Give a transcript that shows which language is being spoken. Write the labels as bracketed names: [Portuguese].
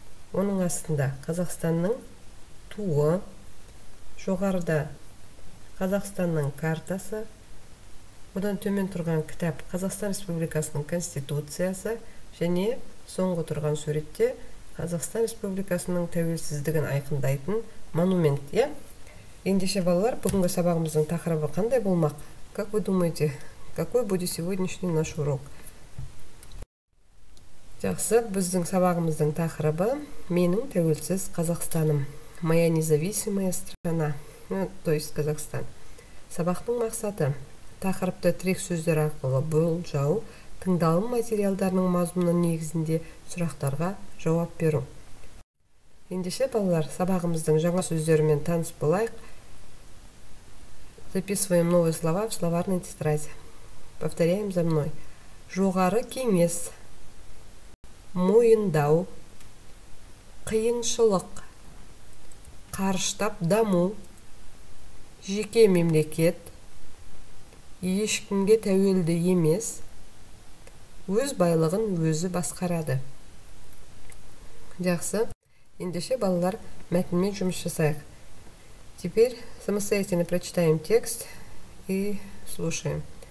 [Kazakh] Оның астында Қазақстанның туы, жоғарыда Қазақстанның картасы, одан төмен тұрған кітап Қазақстан Республикасының Конституциясы, және соңғы тұрған суретте Қазақстан Республикасының тәуелсіздігін айқындайтын монумент. Ендеше, балалар, бүгінгі сабағымыздың тақырыбы қандай болмақ? [Russian] Как вы думаете, какой будет сегодняшний наш урок? [Kazakh] Жақсы, біздің сабағымыздың тақырыбы менің тәуелсіз Қазақстаным. [Russian] Моя независимая страна, то есть Казахстан. [Kazakh] Сабақтың мақсаты тақырыпты тірек сөздер арқылы болжау, тыңдалым материалдарының мазмұны негізінде сұрақтарға жауап беру. Ендеше, балалар, сабағымыздың жаңа сөздерімен таныс болайық. [Russian] Записываем новые слова в словарной тетради. Повторяем за мной. [Kazakh] Жоғары кеңес, мойындау, қиыншылық, қарыштап даму, жеке мемлекет, ешкімге тәуелді емес, өз байлығын өзі басқарады. Жақсы. Ендеше, балалар, мәтінмен жұмыс жасайық. [Russian] Теперь самостоятельно прочитаем текст и слушаем.